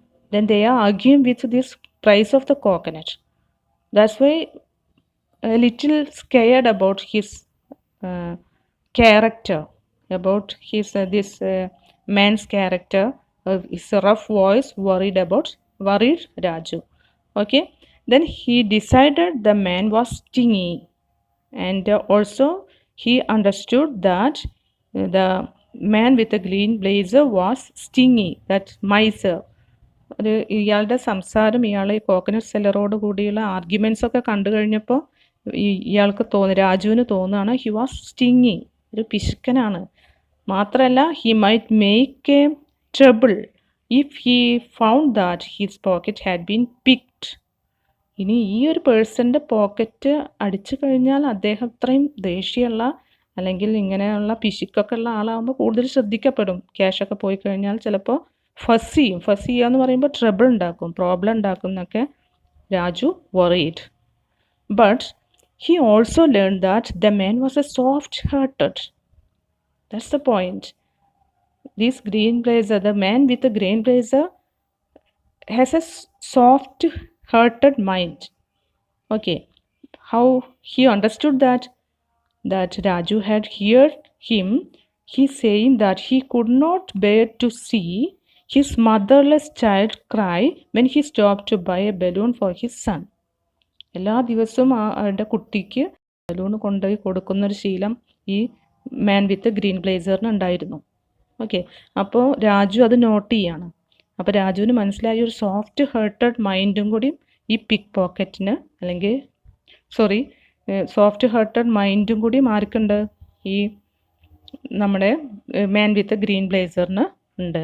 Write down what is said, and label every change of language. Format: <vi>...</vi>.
<en>Then they are arguing with this price of the coconut. That's why a little scared about his uh, character, about his this man's character, his rough voice, worried Raju. Okay, then he decided the man was stingy, and also he understood that the man with the green blazer was stingy, that miser.</en> <ml>ഇയാളുടെ സംസാരം ഇയാൾ ഈ coconut സെല്ലറോട് കൂടിയുള്ള arguments ഒക്കെ കണ്ടു കഴിഞ്ഞപ്പോൾ ഇയാൾക്ക് രാജുവിന് തോന്നുകയാണ്</ml> <en>he was stingy,</en> <ml>ഒരു പിശുക്കനാണ്. മാത്രമല്ല</ml> <en>He might make a trouble if he found that his pocket had been picked.</en> <ml>ഇനി ഈ ഒരു പേഴ്സൻ്റെ പോക്കറ്റ് അടിച്ചു കഴിഞ്ഞാൽ അദ്ദേഹം അത്രയും ദേഷ്യമുള്ള അല്ലെങ്കിൽ ഇങ്ങനെയുള്ള പിശുക്കൊക്കെ ഉള്ള ആളാകുമ്പോൾ കൂടുതൽ ശ്രദ്ധിക്കപ്പെടും. ക്യാഷൊക്കെ പോയി കഴിഞ്ഞാൽ ചിലപ്പോൾ ഫസ് ചെയ്യുക എന്ന് പറയുമ്പോൾ ട്രബിൾ ഉണ്ടാക്കും, പ്രോബ്ലം ഉണ്ടാക്കും എന്നൊക്കെ Raju</ml> <en>worried. But he also learned that the man was a soft-hearted. That's the point. This green blazer, the man with the green blazer has a soft-hearted mind. Okay, how he understood that Raju had heard him. He saying that he could not bear to see his motherless child cry when he stopped to buy a balloon for his son.</en> <ml>എല്ലാ ദിവസവും അവരുടെ കുട്ടിക്ക് balloon കൊണ്ടുപോയി കൊടുക്കുന്നൊരു ശീലം ഈ</ml> <en>man with green ബ്ലേസറിന്</en> <ml>ഉണ്ടായിരുന്നു. Okay, അപ്പോൾ രാജു അത് നോട്ട് ചെയ്യാണ്. അപ്പോൾ രാജുവിന് മനസ്സിലായ ഒരു സോഫ്റ്റ് ഹേർട്ടഡ് മൈൻഡും കൂടി ഈ പിക്ക് പോക്കറ്റിന് അല്ലെങ്കിൽ സോഫ്റ്റ് ഹേർട്ടഡ് മൈൻഡും കൂടി ആർക്കുണ്ട്, ഈ നമ്മുടെ</ml> <en>man with green ബ്ലേസറിന്</en> <ml>ഉണ്ട്.</ml>